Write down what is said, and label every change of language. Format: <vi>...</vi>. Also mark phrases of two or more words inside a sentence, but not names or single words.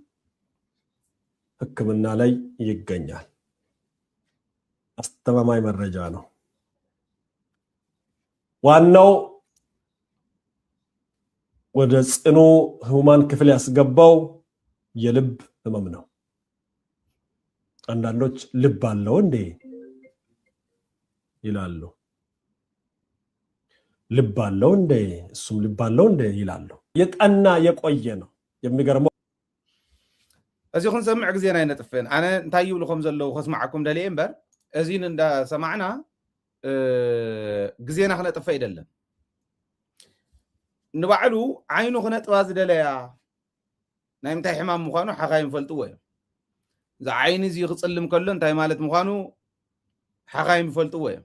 <am>ሕክምና ላይ ይገኛል። አስተማማኝ መረጃ ነው። ዋናው ወደ ጽኑ ህሙማን ክፍል ያስገባው የልብ ህመም ነው። አንዳንዶች ልብ አለው እንዴ ይላሉ። ልብ አለው እንዴ እሱም ልብ አለው እንዴ ይላሉ። የጠና የቆየ ነው። የሚገርመው</am> <ti>እዚኹን ሰምዕ ግዜና ይነጥፍን አነ እንታይ ይብልኩም ዘለው ከስማዓኩም ደልየ እምበር እዚን እንዳ ሰማዕና ግዜና ክነጥፍ አይደለም ንባዕሉ ዓይኑ ክነጥባ ዝደለያ ናይ ምንታይ ሕማም ምዃኑ ሓኻይም ፈልጥዎ እዮም እዛ ዓይኒ እዚ ክፅልም ከሎ እንታይ ማለት ምዃኑ ሓኻይም ፈልጥዎ እዮም</ti>